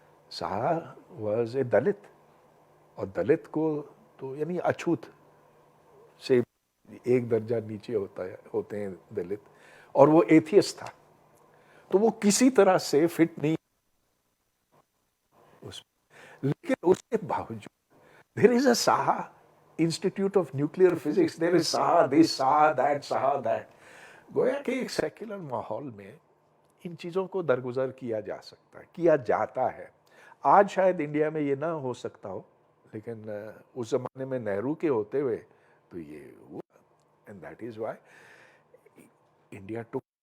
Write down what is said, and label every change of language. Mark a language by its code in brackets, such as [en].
[ur] Saha [en] was a [ur] Dalit, اور دلت کو تو یعنی اچھوت سے ایک درجہ نیچے ہوتے ہیں دلت، اور وہ ایتھیسٹ تھا، تو وہ کسی طرح سے فٹ نہیں اس میں. لیکن اس کے باوجود [en] there is a Saha Institute of Nuclear Physics, there is Saha this, Saha that, Saha that. [ur] گویا کہ ایک سیکولر ماحول میں ان چیزوں کو درگزر کیا جا سکتا ہے، کیا جاتا ہے. آج شاید انڈیا میں یہ نہ ہو سکتا ہو، لیکن اس زمانے میں نہرو کے ہوتے ہوئے تو یہ ہوا. [en] And that is why India too.